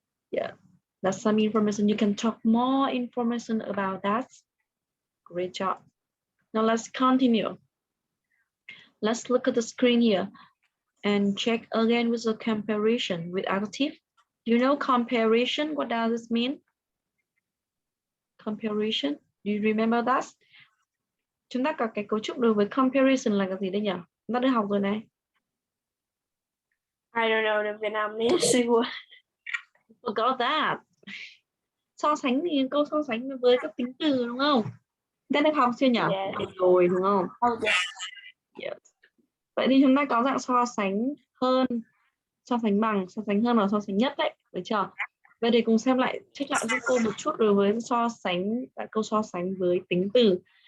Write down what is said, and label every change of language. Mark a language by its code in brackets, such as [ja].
[en] Yeah, that's some information. You can talk more information about that. Great job. Now let's continue. Let's look at the screen here and check again with the comparison with adjective. You know comparison, what does this mean? Comparison, do you remember that? [vi] Chúng ta có cái cấu trúc đối với comparison là cái gì đây nhỉ? Chúng ta đã học rồi này. [en] I don't know the Vietnamese word. Forgot that. [vi] So sánh thì câu so sánh với các tính từ đúng không? Chúng ta đã học chưa nhỉ? [en] Yeah. [vi] Học rồi đúng không? [en] Oh, yeah. Yes. [vi] Vậy thì chúng ta có dạng so sánh hơn, so sánh bằng, so sánh hơn và so sánh nhất đấy, được chưa? Vậy thì cùng xem lại, check lại giúp cô một chút đối với so sánh, câu so sánh với tính từ.